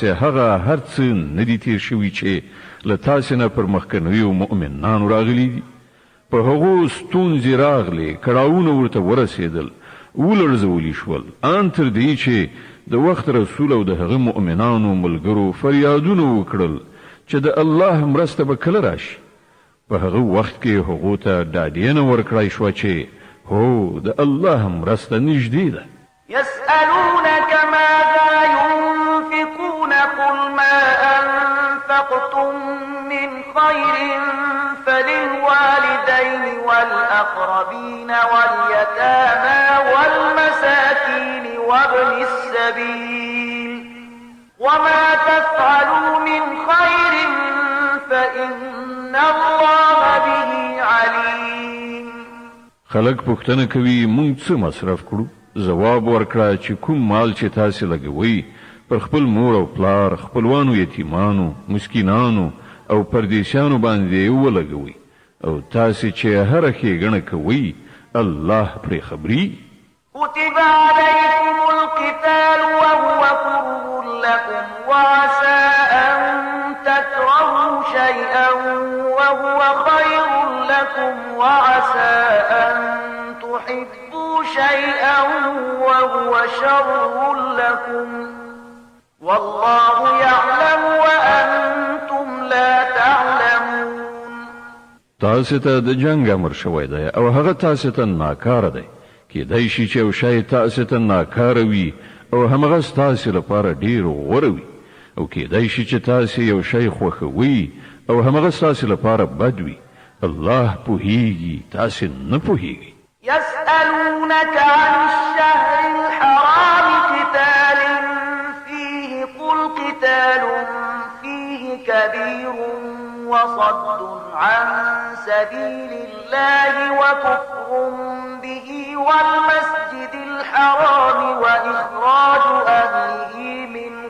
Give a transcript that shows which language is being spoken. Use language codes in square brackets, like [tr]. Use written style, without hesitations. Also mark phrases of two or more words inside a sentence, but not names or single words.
[ps] هغه هر څه نه دي تیر شوي چې له تاسې نه پر مخکنیو مؤمنانو راغلي دي په هغو ستونزې راغلې کړاوونه ورته ورسېدل ولړزولي شول ان تر دې چې د وخت رسول او د هغه مؤمنانو ملګرو فریادونه وکړل چې د الله مرسته به کله راشي په هغه وخت کې هغو ته ډاډینه ورکړای شوه چې هو د الله مرسته نږدې ده [ar] يسألونك ماذا ينفقون قل ما أنفقتم من خير فللوالدين والأقربين واليتامى والمساكين وابن السبيل وما تفعلوا من خير فإن الله به عليم. [ps] خلق پوښتنه کوي مونږ څه مصرف کړو جواب ورکړه چې کوم مال چې تاسو لګوي پر خپل مور او پلار خپلوانو یتیمانو مسکینانو او پردیسانو باندې ولګوي او تاسو چې هر ښېګڼه کوي الله پرې خبري. [ar] كتب عليكم القتال وهو كره لكم وعسى أن تكرهوا شيئا وهو خير لكم وعسى أن تحبوا شيئا وهو شر لكم والله يعلم وأنتم لا تعلمون. [ps] تاسو ته د جنگ امر شوی دی او هغه تاسو ته ناکاره دی کېدای شي چې یو شی تاسو ته ناکاره وي او همغه تاسو لپاره ډیر غوره وي او کېدای شي چې تاسو یو شی خوښوي او همغه تاسو لپاره بد وي الله پوهیږي تاسو نه پوهیږي. [ar] يسألونك عن الشهر الحرام قتال فيه قل قتال فيه كبير وصد عن سبيل الله وكفر به والمسجد الحرام وإخراج أهله منه